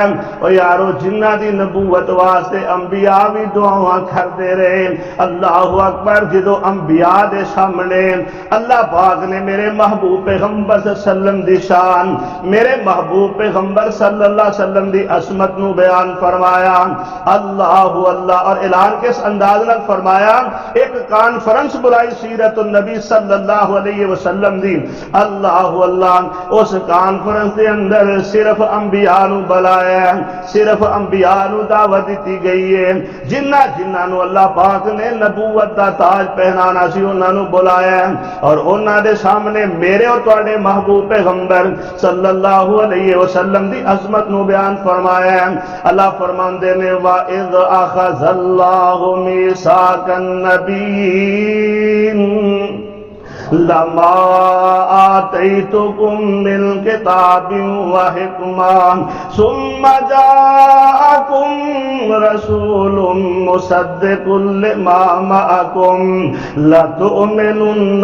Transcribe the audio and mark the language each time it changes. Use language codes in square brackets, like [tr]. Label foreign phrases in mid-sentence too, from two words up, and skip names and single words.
[pa] او یارو جنہ دی نبوت واسطے انبیاء بھی دعاواں کردے رہے، اللہ اکبر، جدو انبیاء دے سامنے اللہ پاک نے میرے محبوب پیغمبر صلی اللہ علیہ وسلم دی شان، میرے محبوب پیغمبر صلی اللہ علیہ وسلم دی عظمت نو بیان فرمایا، اللہ اللہ، اور اعلان کس انداز نال فرمایا، ایک کانفرنس بلائی سیرت النبی صلی اللہ علیہ وسلم دی، اللہ اللہ، اس کانفرنس دے اندر صرف انبیاء نو بلایا ہے، صرف انبیاء نو دعوت دیتی گئی ہے، جنہ نو اللہ پاک نے نبوت دا تاج پہنانا سی انہاں نو بلایا ہے، اور انہاں دے سامنے میرے اور تواڈے محبوب پیغمبر صلی اللہ علیہ وسلم دی عظمت نو بیان فرمایا ہے۔ اللہ فرماندے نے [ar] وَإِذْ أَخَذَ اللَّهُ مِيثَاقَ النَّبِيِّينَ لما آتيتكم من كتاب وحكمة ثم جاءكم رسول مصدق لما معكم لتؤمنن